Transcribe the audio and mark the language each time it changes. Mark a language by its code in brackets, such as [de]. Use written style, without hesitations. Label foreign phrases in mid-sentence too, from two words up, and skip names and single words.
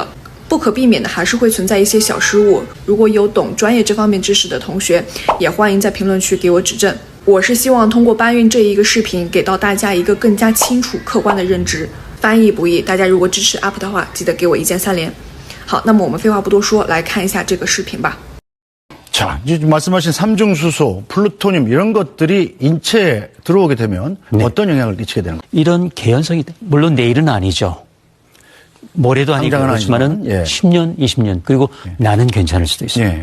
[zh] 不可避免的还是会存在一些小失误，如果有懂专业这方面知识的同学，也欢迎在评论区给我指正。我是希望通过搬运这一个视频，给到大家一个更加清楚客观的认知。翻译不易，大家如果支持 UP 的话，记得给我一键3连。好，那么我们废话不多说，来看一下这个视频吧。 [ko] 자, 이제 말씀하신 삼중수소, 플루토늄 이런 것들이 인체에 들어오게 되면 어떤 영향을 끼치게 되는 거예요? 이런 개연성이 물론 내일은 아니죠. 모레도 아니고 그렇지만은 10년, 20년 그리고 나는 괜찮을 수도 있어요.